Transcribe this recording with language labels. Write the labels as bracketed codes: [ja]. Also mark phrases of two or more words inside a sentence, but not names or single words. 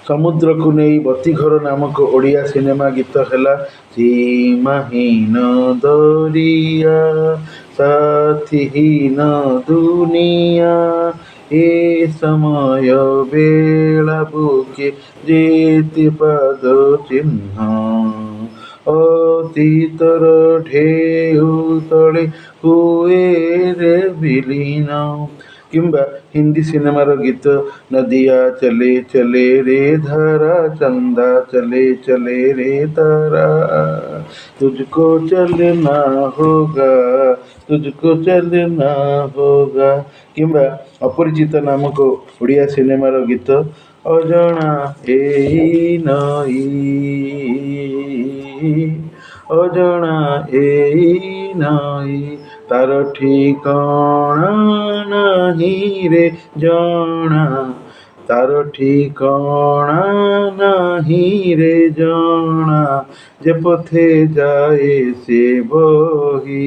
[or] ସମୁଦ୍ରକୁ ନେଇ ବତୀଘର ନାମକ ଓଡ଼ିଆ ସିନେମା ଗୀତ ହେଲା ସୀମାହୀନ ଦରିଆ ସାଥୀହୀନ ଦୁନିଆ ଏ ସମୟ ବେଳା ବୁକେ ଯେତେ ପାଦ ଚିହ୍ନ ଅତୀତର ଢେଉ ତଳେ ହୁଏ ରେ ବିଲୀନ। କିମ୍ବା ହିନ୍ଦୀ ସିନେମାର ଗୀତ [hi] नदिया चले चले रे धारा चंदा चले चले रे तारा तुझको चलना होगा तुझको चलना होगा। [or] କିମ୍ବା ଅପରିଚିତ ନାମକ ଓଡ଼ିଆ ସିନେମାର ଗୀତ ଅଜଣା ଏଇ ନଈ ଅଜଣା ଏଇ ନଈ ତାର ଠିକଣା ନାହିଁ ରେ ଜଣା ତାର ଠିକଣା ନାହିଁ ରେ ଜଣା ଯେ ପଥେ ଯାଏ ସେ ବହି।